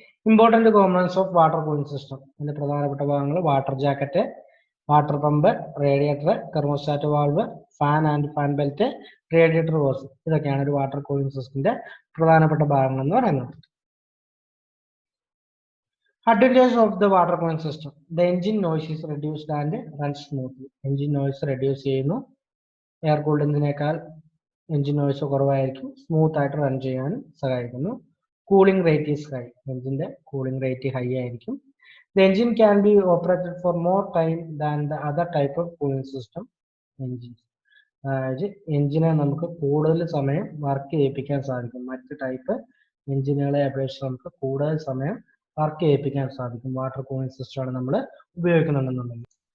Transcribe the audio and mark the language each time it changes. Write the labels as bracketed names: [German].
[English] Important components of water cooling system. [Malayalam] ഇതിന്റെ പ്രധാനപ്പെട്ട ഭാഗങ്ങൾ water jacket, water pump, radiator, thermostat valve, fan and fan belt, radiator ഹോസ്. ഇതൊക്കെയാണ് ഒരു water cooling സിസ്റ്റത്തിന്റെ പ്രധാനപ്പെട്ട ഭാഗങ്ങൾ എന്ന് പറയുന്നത്. [English] Advantage of the water cooling system. The engine noise is reduced and runs smoothly. Engine noise reduce [Malayalam] ചെയ്യുന്നു. Air cooled എഞ്ചിനേക്കാൾ engine noise കുറവായിരിക്കും, smooth ആയിട്ട് റൺ ചെയ്യാനും സഹായിക്കുന്നു. [English] cooling rate is high, [Malayalam] എഞ്ചിന്റെ കൂളിംഗ് റേറ്റ് ഹൈ ആയിരിക്കും. [English] The engine can be operated for more time than the other type of cooling system engines. [Malayalam] അതായത് എഞ്ചിനെ നമുക്ക് കൂടുതൽ സമയം വർക്ക് ചെയ്യിപ്പിക്കാൻ സാധിക്കും. മറ്റ് ടൈപ്പ് എഞ്ചിനുകളെ അപേക്ഷിച്ച് നമുക്ക് കൂടുതൽ സമയം വർക്ക് ചെയ്യിപ്പിക്കാൻ സാധിക്കും വാട്ടർ കൂളിംഗ് സിസ്റ്റമാണ് നമ്മൾ ഉപയോഗിക്കുന്നുണ്ടെന്നുണ്ടെങ്കിൽ.